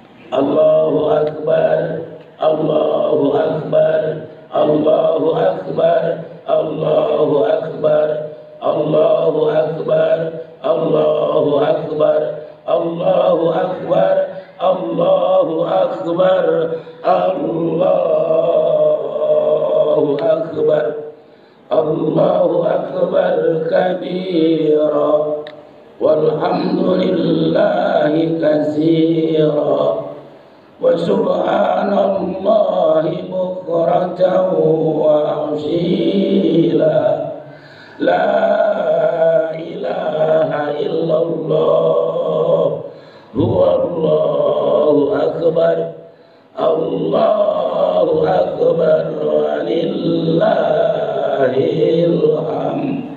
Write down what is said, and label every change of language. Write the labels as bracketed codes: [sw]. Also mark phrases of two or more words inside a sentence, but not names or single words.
[ar] الله أكبر الله أكبر الله أكبر الله أكبر الله أكبر الله أكبر الله أكبر الله أكبر الله أكبر الله أكبر كبيرا, والحمد لله كثيرا وسبحان الله بكرة وأصيلا لا إله إلا الله هو الله أكبر الله أكبر ولله الحمد.